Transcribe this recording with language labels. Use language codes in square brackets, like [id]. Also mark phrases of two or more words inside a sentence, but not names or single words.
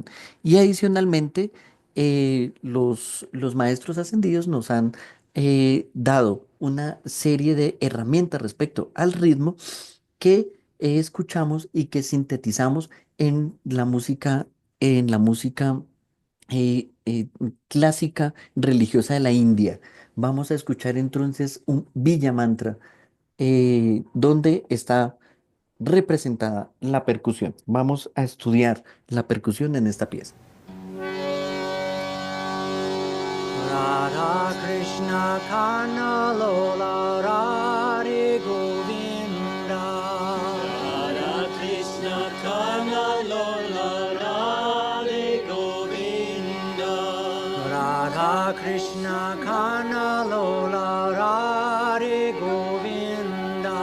[es] Y adicionalmente, los maestros ascendidos nos han dado una serie de herramientas respecto al ritmo que escuchamos y que sintetizamos en la música clásica religiosa de la India. Vamos a escuchar entonces un Villa Mantra, donde está representada la percusión. Vamos a estudiar la percusión en esta pieza. [sa] Krishna Kana Lola Radhe Govinda. Radha Krishna Kana Lola Radhe Govinda. Radha Krishna Kana Lola Radhe Govinda.